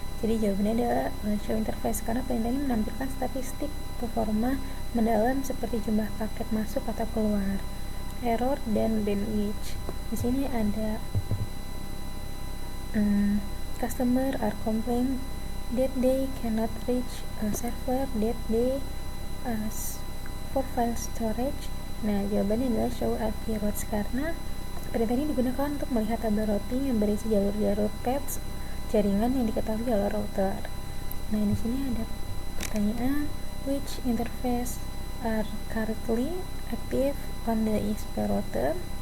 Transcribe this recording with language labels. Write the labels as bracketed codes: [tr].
[id] Jadi jawabannya adalah show interface, karena perintah ini menampilkan statistik performa mendalam seperti jumlah paket masuk atau keluar, error, dan bandwidth. Di sini ada [en] customer are complaining that they cannot reach a server that they ask for file storage. [id] Nah, jawabannya adalah show IP routes, karena perintah ini digunakan untuk melihat tabel routing yang berisi jalur-jalur paths jaringan yang diketahui oleh router. Nah, di sini ada pertanyaan, [en] which interface are currently active on the ISP router?